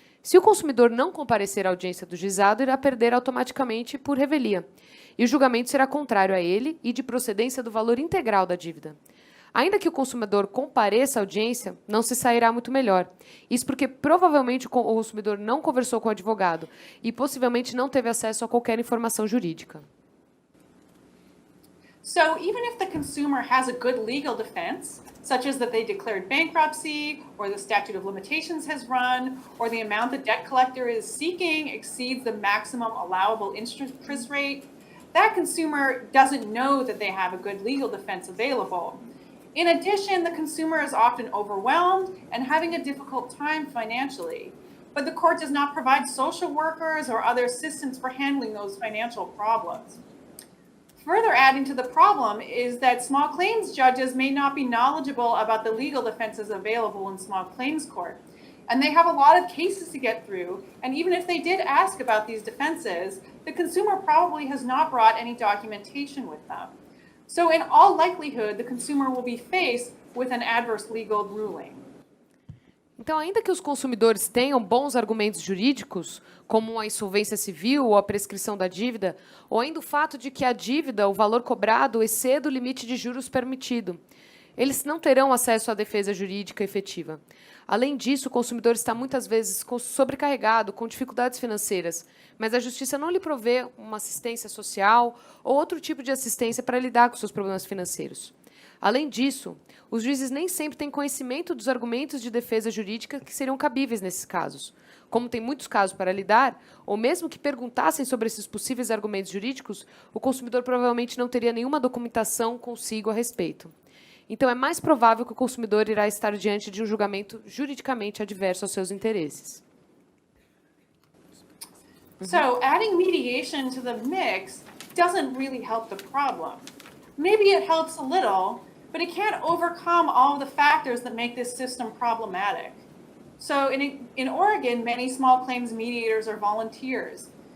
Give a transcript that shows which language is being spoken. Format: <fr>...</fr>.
<pt>Se o consumidor não comparecer à audiência do juizado, irá perder automaticamente por revelia, e o julgamento será contrário a ele e de procedência do valor integral da dívida. Ainda que o consumidor compareça à audiência, não se sairá muito melhor. Isso porque provavelmente o consumidor não conversou com o advogado e possivelmente não teve acesso a qualquer informação jurídica.</pt> <en>So even if the consumer has a good legal defense, such as that they declared bankruptcy, or the statute of limitations has run, or the amount the debt collector is seeking exceeds the maximum allowable interest rate, that consumer doesn't know that they have a good legal defense available. In addition, the consumer is often overwhelmed and having a difficult time financially, but the court does not provide social workers or other assistance for handling those financial problems. Further adding to the problem is that small claims judges may not be knowledgeable about the legal defenses available in small claims court, and they have a lot of cases to get through, and even if they did ask about these defenses, the consumer probably has not brought any documentation with them. So in all likelihood, the consumer will be faced with an adverse legal ruling.</en> <pt>Então, ainda que os consumidores tenham bons argumentos jurídicos, como a insolvência civil ou a prescrição da dívida, ou ainda o fato de que a dívida, o valor cobrado, exceda o limite de juros permitido, eles não terão acesso à defesa jurídica efetiva. Além disso, o consumidor está muitas vezes sobrecarregado, com dificuldades financeiras, mas a justiça não lhe provê uma assistência social ou outro tipo de assistência para lidar com seus problemas financeiros. Além disso, os juízes nem sempre têm conhecimento dos argumentos de defesa jurídica que seriam cabíveis nesses casos. Como tem muitos casos para lidar, ou mesmo que perguntassem sobre esses possíveis argumentos jurídicos, o consumidor provavelmente não teria nenhuma documentação consigo a respeito. Então, é mais provável que o consumidor irá estar diante de um julgamento juridicamente adverso aos seus interesses.</pt> <en>So adding mediation to the mix doesn't really help the problem. Maybe it helps a little, but it can't overcome all of the factors that make this system problematic. So in Oregon, many small claims mediators are volunteers.</en>